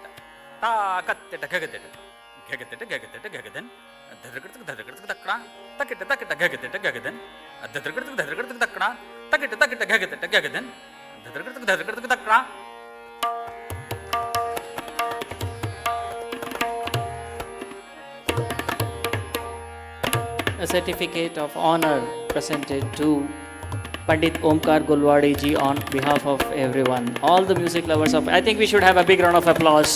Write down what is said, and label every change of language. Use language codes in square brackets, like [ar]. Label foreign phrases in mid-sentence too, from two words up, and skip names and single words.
[en] ತಾ ಕತ್ತಿಟ ಘಗತಿಟ ಘಗತಿಟ ಘಗತಿಟ ಘಗದನ್ ಧದ್ರಕೃತಕ ಧದ್ರಕೃತಕ ತಕ್ಕಣ ತಕಿಟ ತಕಿಟ ಘಗತಿಟ ಘಗದನ್ ಧದ್ರಕೃತಕ ಧದ್ರಕೃತಕ ತಕ್ಕಣ ತಕಿಟ ತಕಿಟ ಘಗತಿಟ ಘಗದನ್ ಧದ್ರಕೃತಕ ಧದ್ರಕೃತಕ ತಕ್ಕಣ. A certificate of honor presented to Pandit Omkar Gulwadi ji on behalf of everyone. All the music lovers of, I think we should have a big round of applause.